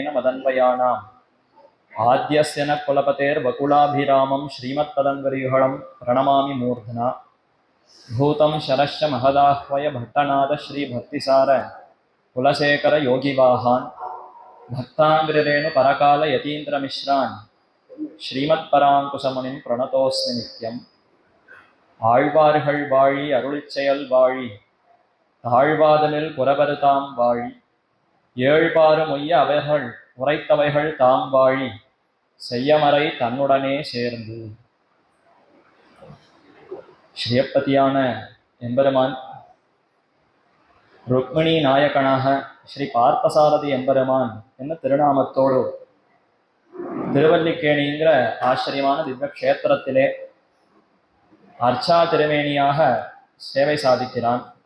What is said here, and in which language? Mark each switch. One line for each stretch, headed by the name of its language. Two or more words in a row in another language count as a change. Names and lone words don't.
Sanskrit: मदन्वयानाम् आद्यस्य न कुलपतेर्वकुलाभिरामं श्रीमत्पदङ्गरीहणं प्रणमामि मूर्धना भूतं शरश्च महदाह्वय भट्टनाद श्रीभक्तिसार कुलशेखर योगिवाहान् भक्ताङ्ग्रिरेणु परकाल यतीन्द्रमिश्रान् श्रीमत्पराङ्कुशमुनिं प्रणतोऽस्मि नित्यम्
Tamil: ஆழ்வார்கள் வாழி அருளிச்செயல் வாழி தாழ்வாதனில் புறவருதாம் வாழி ஏழ்பாறு மொய்ய அவைகள் உரைத்தவைகள் தாம் வாழி செய்யமறை தன்னுடனே சேர்ந்து. ஸ்ரீயப்பதியான எம்பெருமான் ருக்மிணி நாயகனாக ஸ்ரீ பார்த்தசாரதி எம்பெருமான் என்ன திருநாமத்தோடு திருவல்லிக்கேணிங்கிற ஆச்சரியமான திவ்ய கஷேத்திரத்திலே அர்ச்சா திருமேனியாக சேவை சாதிக்கிறான்.